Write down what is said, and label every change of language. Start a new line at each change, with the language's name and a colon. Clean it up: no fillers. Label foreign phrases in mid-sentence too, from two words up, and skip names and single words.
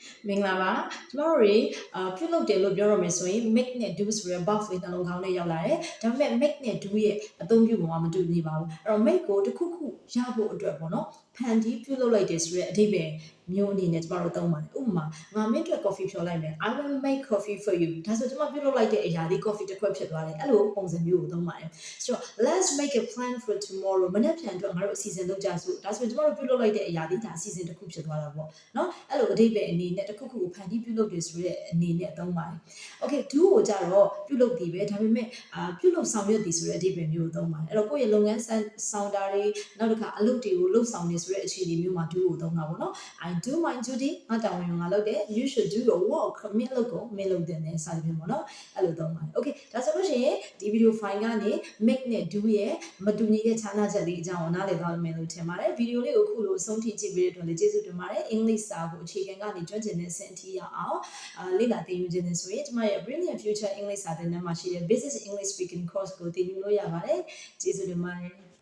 Burmese: မင်္ဂလာပါကျမတို့တွေပြုလုပ်တယ်လို့ပြောရမယ်ဆိုရင် make နဲ့ do ဆိုတဲ့ verb လေးနှလုံးခေါင်းနဲ့ရောက်လာတယ်ဒါပေမဲ့ make နဲ့ do ရဲ့အသုံးပြုပုံကမတူညီပါဘူးအဲ့တော့ make ကိုတစ်ခုခုရဖို့အတွက်ပေါ့နော်ဖန်တီးပြုလုပ်လိုက်တယ်ဆိုတဲ့အဓိပ္ပာယ်မျိုးအနေနဲ့ကျမတို့သုံးပါတယ်ဥပမာငါမင်းအတွက် coffee ဖြော် လိုက်မယ်
English: I will make coffee for you
Burmese: ဒါဆိုကျမပြုလုပ်လိုက်တဲ့အရာလေး coffee တစ်ခွက်ဖြစ်သွားတယ်အဲ့လိုပုံစံမျိုးကိုသုံးပါတယ်ဆိုတော့
English: let's make a plan for tomorrow
Burmese: မနေ့ပြန်အတွက်ငါတို့အစီအစဉ်လုပ်ကြစို့ဒါဆိုကျမတို့ပြုလုပ်လိုက်တဲ့အရာလေးဒါအစီအစဉ်တစ်ခု ဖြစ်သွားတာပေါ့နော်အဲ့လိုအဓိပ္ပာယ်အနေနဲ့တစ်ခုခုကိုဖန်တီးပြုလုပ်တယ်ဆိုတဲ့အနေနဲ့သုံးပါတယ် okay do ကိုကြတော့ပြုလုပ်တည်ပဲဒါပေမဲ့ပြုလုပ်ဆောင်ရွက်တည်ဆိုတဲ့အဓိပ္ပာယ်မျိုး ကိုသုံးပါတယ်အဲ့တော့ကိုယ့်ရဲ့လုပ်ငန်းဆောင်တာတွေနောက်တစ်ခါအလုပ်တွေကိုလုပ်ဆောင်နေဆိုတဲ့အခြေအနေမျိုးမှာ do ကိုသုံးတာပေါ့နော်
English: I do my duty
Burmese: ငါ တာဝန်ငါလုပ်တယ်
English: you should do your work
Burmese: မင်းလုပ်ကိုမင်းလုပ်တယ်နဲ့စသဖြင့်ပေါ့နော်အဲ့လိုသုံးပါတယ် okay ဒါဆိုလို့ရှိရင်ဒီ
English: video file
Burmese: ကနေ make နဲ့ do ရဲ့မတူညီတဲ့ခြားနားချက်လေးအကြောင်းကိုနားလည်သွားမယ်လို့ထင်ပါတယ်ဗီဒီယိုလေးကိုအခုလိုအဆုံးထိကြည့်ပေးတဲ့အတွက်လည်းကျေးဇူးတင်ပါတယ်အင်္ဂလိပ်စာကိုအခြေခံကနေကျွမ်းကျင်တဲ့အဆင့်အထိရအောင်လေ့လာသင်ယူခြင်းနဲ့ဆိုရင်ကျမရဲ့ Brilliant Future English စာသင်တန်းမှာရှိတဲ့ Basic English Speaking Course ကိုသင်ယူလို့ရပါတယ်ကျေးဇူးတင်ပါတယ်